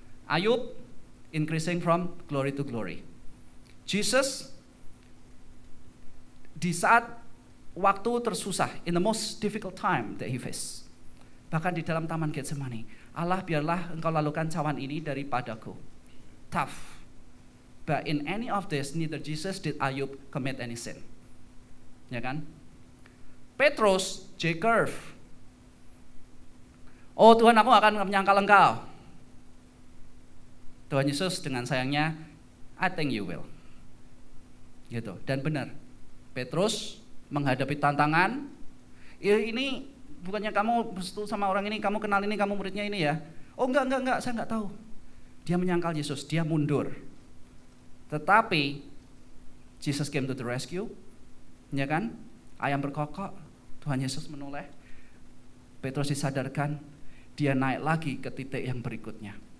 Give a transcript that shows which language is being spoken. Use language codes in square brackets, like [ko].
[en] Ayub increasing from glory to glory. Jesus [id] di saat waktu tersusah, [en] in the most difficult time that he faced. [id] Bahkan di dalam taman Getsemani, Allah biarlah engkau lalukan cawan ini daripadaku. [en] Tough. But in any of this, neither Jesus did Ayub commit any sin. [id] Ya kan? Petrus, J-curve. Oh Tuhan, aku akan menyangkal engkau. Tuhan Yesus dengan sayangnya, [en] I think you will. [id] Gitu. Dan benar, Petrus menghadapi tantangan. Ini bukannya kamu bersetu sama orang ini, kamu kenal ini, kamu muridnya ini ya. Oh enggak, saya enggak tahu. Dia menyangkal Yesus, dia mundur. Tetapi [en] Jesus came to the rescue. [id] Ya kan? Ayam berkokok, Tuhan Yesus menoleh. Petrus disadarkan, dia naik lagi ke titik yang berikutnya.